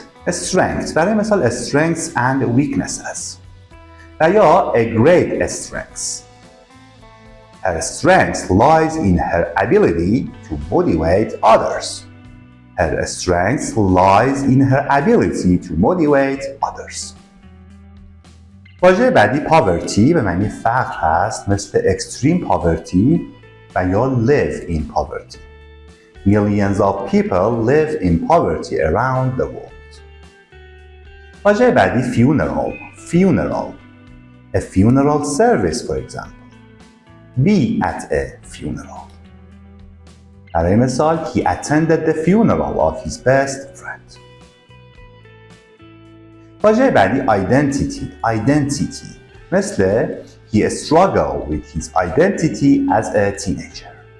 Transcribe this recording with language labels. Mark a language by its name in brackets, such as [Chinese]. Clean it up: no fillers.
[English] Strength [Persian] برای مثال [English] strengths and weaknesses. [Persian] و یا [English] a great strength. Her strength lies in her ability to motivate others. Her strength lies in her ability to motivate others. [Persian] واژه بعدی poverty به معنی فقر هست، مثل [English] extreme poverty [Persian] و یا [English] live in poverty. Millions of people live in poverty around the world. [Persian] واژه بعدی funeral. [English] A funeral service, for example. Be at a funeral. [Persian] برای مثال [English] he attended the funeral of his best friend. [Persian] واژه بعدی identity مثل [English] he struggled with his identity as a teenager.